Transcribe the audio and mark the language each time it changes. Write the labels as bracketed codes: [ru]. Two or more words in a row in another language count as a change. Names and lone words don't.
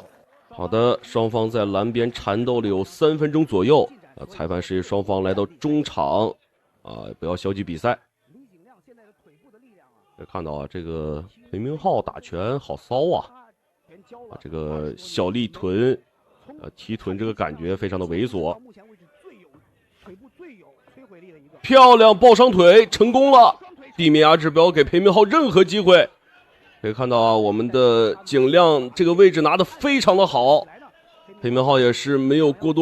[zh] 好的，雙方在欄邊纏鬥了有3分鐘左右，裁判示意雙方來到中場，不要消極比賽。可以看到啊，這個裴明浩打拳好騷啊，這個小立臀，提臀這個感覺非常的猥瑣。漂亮抱上腿成功了，地面压制不要給裴明浩任何機會。可以看到啊，我們的景亮這個位置拿得非常的好，裴明浩也是沒有過多可以施展的地方。